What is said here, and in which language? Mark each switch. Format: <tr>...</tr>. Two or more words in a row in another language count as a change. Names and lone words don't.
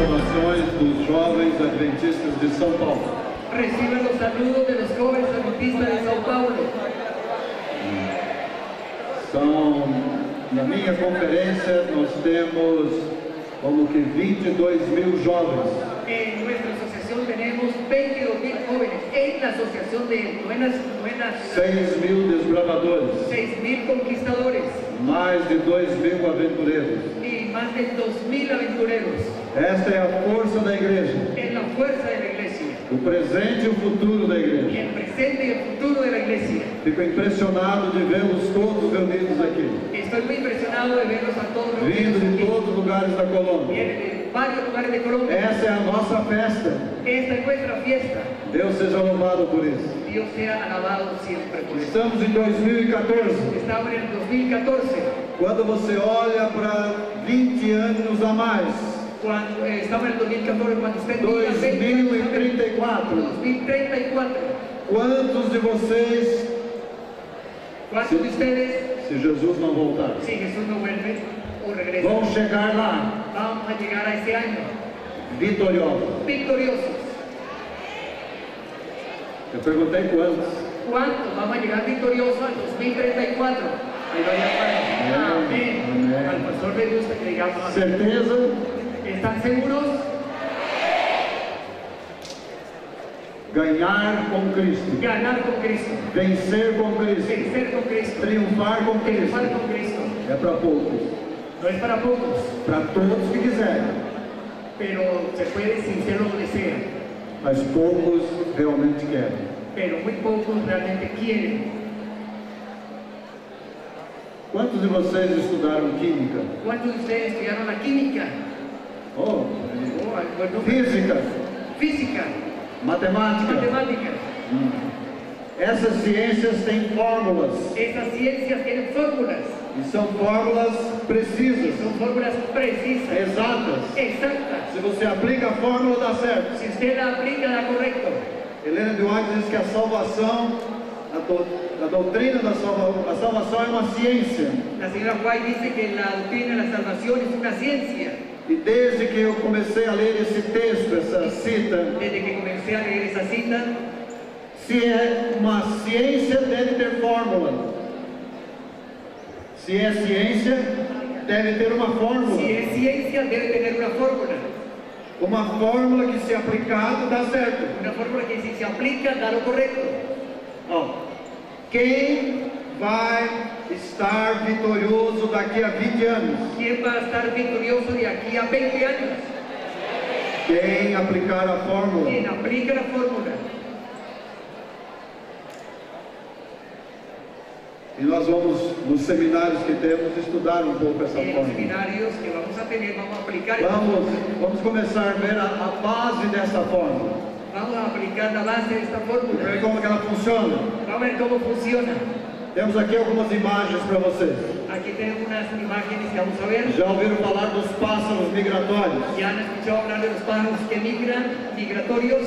<pt>saudações dos jovens adventistas de São Paulo.</pt> <es>Reciban los saludos de los jóvenes adventistas de São Paulo.</es> <pt>Na minha conferência, nós temos como que 22.000 jovens.</pt> <es>En nuestra asociación tenemos 22.000 jóvenes. En la asociación de buenas</es> <pt>6.000 desbravadores.</pt> <es>6.000 conquistadores.</es> <pt>Mais de 2.000 aventureiros.</pt> <es>Y más de 2.000 aventureros.</es> <pt>Esta é a força da igreja.</pt> <es>Es la fuerza de la iglesia.</es> <pt>O presente e o futuro da igreja.</pt> <es>El presente y el futuro de la iglesia.</es> <pt>Fico impressionado de vê-los todos reunidos aqui.</pt> <es>Estoy muy impresionado de verlos a todos</es> <pt>Vindo</pt> <es>reunidos</es> <pt>de</pt> <es>aquí.</es> <pt>todos os lugares da Colômbia.</pt> <es>Vienen de varios lugares de Colombia.</es> <pt>Essa é a nossa festa.</pt> <es>Esta es nuestra fiesta.</es> <pt>Deus seja louvado por isso.</pt> <es>Dios sea alabado siempre por eso.</es> <pt>Estamos em 2014.</pt> <es>Estamos en el 2014.</es> <pt>Quando você olha para 20 anos a mais.</pt> <es>Cuando estamos en el 2014, cuando usted mira</es> <pt>2034.</pt> <es>2034.</es> <pt>Quantos de vocês,</pt> <es>¿Cuántos de ustedes,</es> <pt>se Jesus não voltar,</pt> <es>si Jesús no vuelve o regresa,</es> <pt>vão chegar lá</pt> <es>vamos a llegar a ese año</es> <pt>vitoriosos?</pt> <es>victoriosos?</es> <pt>Eu perguntei quantos.</pt> <es>¿Cuántos vamos a llegar victoriosos al 2034? Ahí vaya para. Amén. Amén. Al pastor le gusta que digamos amén.</es> <pt>Certeza?</pt> <es>¿Están seguros?</es> <pt>Ganhar com Cristo.</pt> <es>Ganar con Cristo.</es> <pt>Vencer com Cristo.</pt> <es>Vencer con Cristo.</es> <pt>Triunfar com Cristo.</pt> <es>Triunfar con Cristo.</es> <pt>É para poucos.</pt> <es>No es para pocos,</es> <pt>Para todos que quiserem.</pt> <es>pero se puede si usted lo desea.</es> <pt>Mas poucos realmente querem.</pt> <es>Pero muy pocos realmente quieren.</es> <pt>Quantos de vocês estudaram Química?</pt> <es>¿Cuántos de ustedes estudiaron la química? Oh, Bueno,</es> <pt>Física?</pt> <es>física,</es> <pt>Matemática?</pt> <es>matemáticas.</es> <pt>Essas ciências têm fórmulas.</pt> <es>Estas ciencias tienen fórmulas.</es> <pt>E são fórmulas precisas,</pt> <es>Son fórmulas precisas,</es> <pt>exatas.</pt> <es>exactas.</es> <pt>Se você aplica a fórmula, dá certo.</pt> <es>Si usted la aplica, da correcto.</es> <pt>Helena de White diz que a salvação, a doutrina da salvação é uma ciência.</pt> <es>La señora White dice que la doctrina de la salvación es una ciencia.</es> <pt>E desde que eu comecei a ler esse texto, essa cita,</pt> <es>Desde que comencé a leer esa cita,</es> <pt>se é uma ciência, deve ter fórmula. Se é ciência, deve ter uma fórmula.</pt> <es>si es ciencia, debe tener una fórmula.</es> <pt>Uma fórmula que, se aplicado, dá certo.</pt> <es>Una fórmula que si se aplica, da lo correcto.</es> <pt>Ó, quem vai estar vitorioso daqui a 20 anos?</pt> <es>¿Quién va a estar victorioso de aquí a 20 años?</es> <pt>Quem aplicar a fórmula.</pt> <es>Quien aplica la fórmula.</es> <pt>E nós vamos, nos seminários que temos, estudar um pouco essa</pt> <es>En los</es> <pt>fórmula.</pt> <es>seminarios que vamos a tener, vamos a aplicar esta</es> <pt>Vamos,</pt> <es>fórmula.</es> <pt>vamos começar a ver a base dessa fórmula.</pt> <es>Vamos a aplicar la base de esta</es> <pt>Ver</pt> <es>fórmula.</es> <pt>como que ela funciona.</pt> <es>Vamos a ver cómo funciona.</es> <pt>Temos aqui algumas imagens para vocês.</pt> <es>Aquí tenemos unas imágenes que vamos a ver.</es> <pt>Já ouviram falar dos pássaros migratórios?</pt> <es>Ya han escuchado hablar de los pájaros que migran, migratorios.</es>